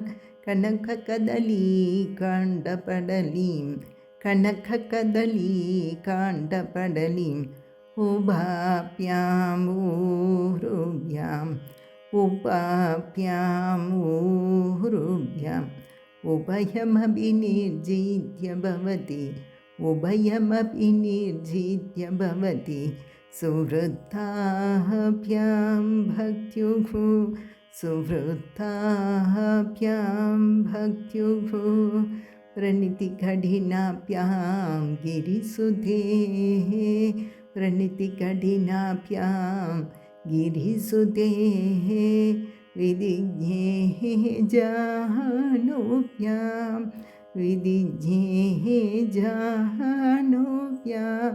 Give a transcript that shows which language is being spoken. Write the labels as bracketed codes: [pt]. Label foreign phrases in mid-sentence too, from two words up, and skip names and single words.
[sa] കനകകദളീ കാണ്ഡപടലീം കനകകദളീ കാണ്ഡപടലീം ഉപാഭ്യാം ഊരുഭ്യാം ഉപാഭ്യാം ഊരുഭ്യാം ഉഭയമപി നിർജിത്യ ഭവതി ഉഭയമപി നിർജിത്യ ഭവതി സുഹൃത്താഭ്യാം ഭക്ത്യുഃ സുഹൃത്താഭ്യാം ഭക്ത്യുഃ प्रणितिकठिनाभ्यां गिरिसुतेः प्रणितिकठिनाभ्यां गिरिसुतेः विदिज्ञेः जाह्नव्यां विदिज्ञेः जाह्नव्यां